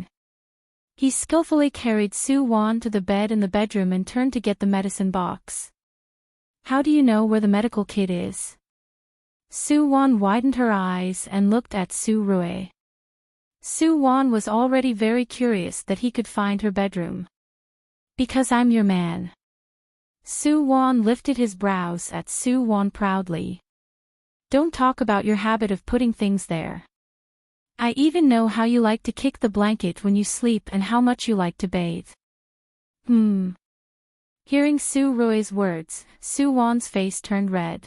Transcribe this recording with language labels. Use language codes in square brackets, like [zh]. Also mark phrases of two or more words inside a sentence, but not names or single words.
[en] He skillfully carried Su Wan to the bed in the bedroom and turned to get the medicine box. How do you know where the medical kit is? Su Wan widened her eyes and looked at Su Rui. Su Wan was already very curious that he could find her bedroom. Because I'm your man. Su Wan lifted his brows at Su Wan proudly. Don't talk about your habit of putting things there. I even know how you like to kick the blanket when you sleep and how much you like to bathe. Hearing Su Rui's words, Su Wan's face turned red.